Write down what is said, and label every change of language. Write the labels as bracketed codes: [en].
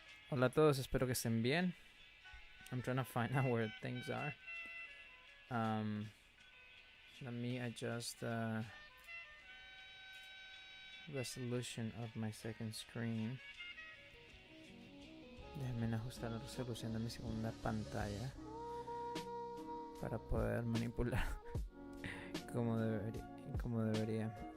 [es] Hola a todos, espero que estén bien. [en] I'm trying to find out where things are. Let me adjust the resolution of my second screen. [es] Déjenme ajustar la resolución de mi segunda pantalla para poder manipular como debería.